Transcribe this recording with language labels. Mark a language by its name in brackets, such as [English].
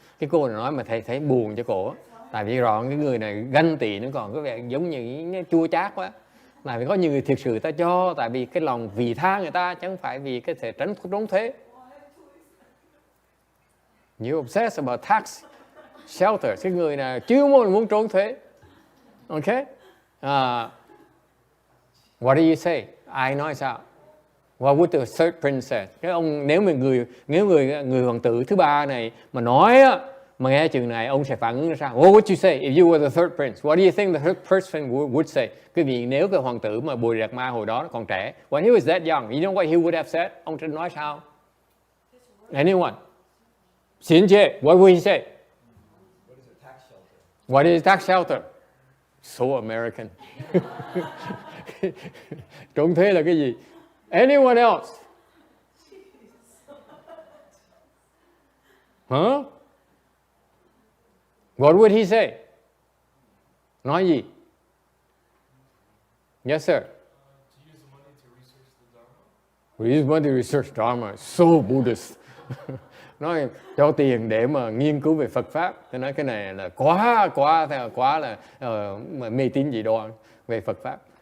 [Vietnamese] Cái cô này nói mà thầy thấy buồn cho cổ. Tại vì rõ cái người này ganh tị nó còn có vẻ giống như nó chua chát quá. Tại vì có nhiều người thiệt sự ta cho tại vì cái lòng vì tha người ta, chứ không phải vì cái thể trốn thuế. [English] You obsess about tax shelter. [Vietnamese] Cái người này chưa muốn trốn thuế. [English] Okay? What do you say? [Vietnamese] Ai nói sao? [English] What would the third prince say? [Vietnamese] Cái ông nếu người hoàng tử thứ ba này mà nói á, mà nghe chừng này ông sẽ phản ứng ra sao? [English] What would you say if you were the third prince? What do you think the third person would say? [Vietnamese] Quý vị nếu cái hoàng tử mà Bùi Rạc Ma hồi đó còn trẻ, [English] when he was that young, you know what he would have said? [Vietnamese] Ông sẽ nói sao? [English] Anyone? Xin chê, what would he say? What is a tax shelter? What is tax shelter? So American. [Vietnamese] Trốn thuế là cái gì? [English] Anyone else? Huh? What would he say? [Vietnamese] Nói gì? [English] Yes, sir. To use the money to research the Dharma. We use money to research Dharma. So Buddhist. [Vietnamese] Nói cho tiền để mà nghiên cứu về Phật Pháp. Tôi nói cái này là quá là mê tín dị đoan về Phật Pháp.